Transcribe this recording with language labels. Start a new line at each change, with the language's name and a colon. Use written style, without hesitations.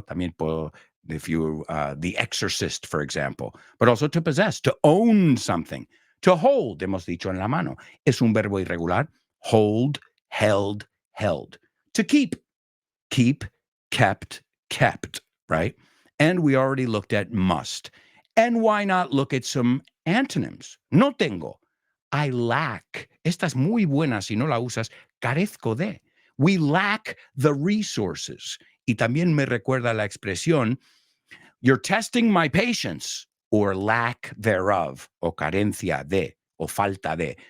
English: También if you, The Exorcist, for example. But also to possess, to own something. To hold,
Spanish: hemos dicho en la mano. Es un verbo irregular.
English: Hold, held, held. To keep, kept, right? And we already looked at must. And why not look at some antonyms?
Spanish: No tengo.
English: I lack.
Spanish: Esta es muy buena si no la usas. Carezco de.
English: We lack the resources.
Spanish: Y también me recuerda la expresión,
English: you're testing my patience, or lack thereof,
Spanish: o carencia de, o falta de.